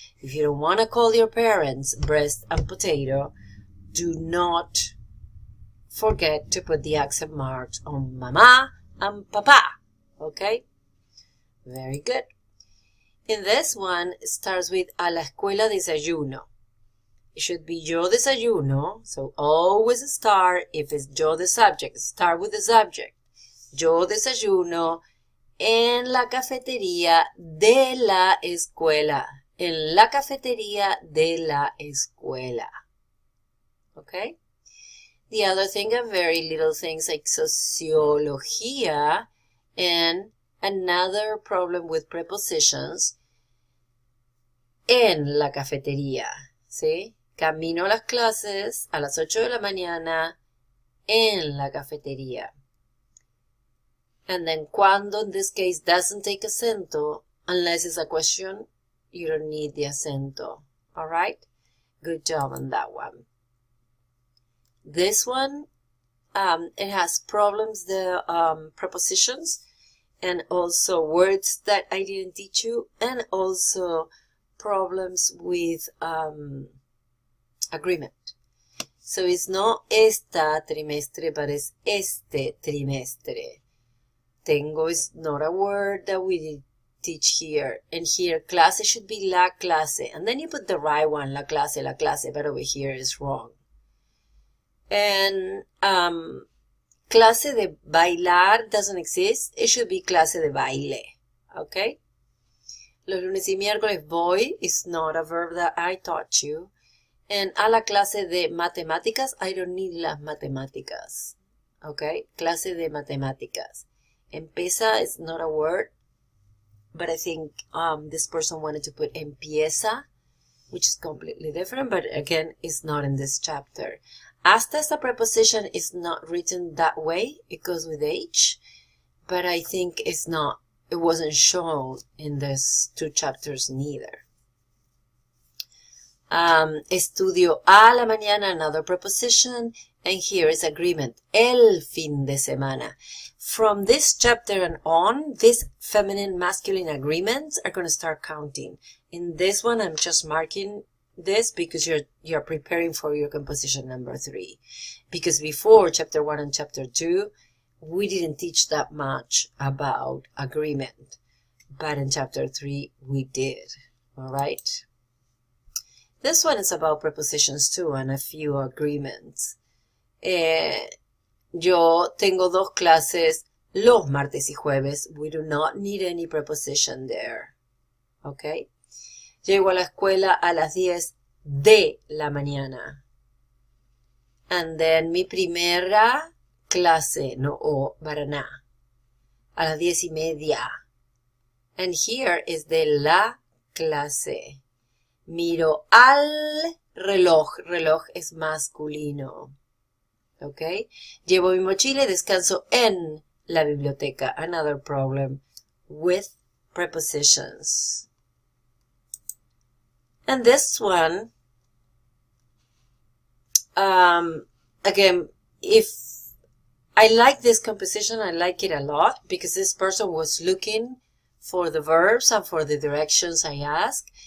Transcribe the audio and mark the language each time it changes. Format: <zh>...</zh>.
<en>If you don't want to call your parents breast and potato, do not forget to put the accent marks on mama and papa. Okay? Very good. In this one, it starts with</en> <es>a la escuela desayuno.</es> <en>It should be</en> <es>yo desayuno,</es> <en>so always start, if it's yo the subject, start with the subject.</en> <es>Yo desayuno en la cafetería de la escuela. En la cafetería de la escuela.</es> <en>Okay? The other thing are very little things like sociología and another problem with prepositions.</en> <es>En la cafetería, ¿sí? Camino a las clases a las 8 de la mañana en la cafetería.</es> <en>And then cuando, in this case, doesn't take acento, unless it's a question, you don't need the acento. All right? Good job on that one. This one, it has problems, the prepositions, and also words that I didn't teach you, and also problems with agreement. So it's not</en> <es>esta trimestre,</es> <en>but it's</en> <es>este trimestre.</es> <en>Tengo is not a word that we did teach here. And here, clase should be</en> <es>la clase.</es> <en>And then you put the right one, la clase, but over here is wrong. And</en> <es>clase de bailar</es> <en>doesn't exist. It should be</en> <es>clase de baile.</es> <en>Okay?</en> <es>Los lunes y miércoles voy</es> <en>is not a verb that I taught you. And</en> <es>a la clase de matemáticas,</es> <en>I don't need</en> <es>las matemáticas. Okay? Clase de matemáticas.</es> <en>Empieza is not a word, but I think this person wanted to put empieza, which is completely different, but again, it's not in this chapter. Hasta as a preposition is not written that way. It goes with H, but I think it wasn't shown in these 2 chapters neither.</en> <es>Estudio a la mañana,</es> <en>another preposition, and here is agreement,</en> <es>el fin de semana.</es> <en>From this chapter and on, these feminine, masculine agreements are going to start counting. In this one, I'm just marking this because you're preparing for your composition number 3. Because before chapter 1 and chapter 2, we didn't teach that much about agreement. But in chapter 3, we did. All right? This one is about prepositions too and a few agreements.</en> <es>Yo tengo 2 clases los martes y jueves.</es> <en>We do not need any preposition there. Okay?</en> <es>Llego a la escuela a las 10 de la mañana. And then mi primera clase, no o, Baraná, a las 10:30. And here is de la clase. Miro al reloj. Reloj es masculino. ¿Ok? Llevo mi mochila y descanso en la biblioteca.</es> <en>Another problem with prepositions. And this one, again, if I like this composition, I like it a lot because this person was looking for the verbs and for the directions I asked.</en>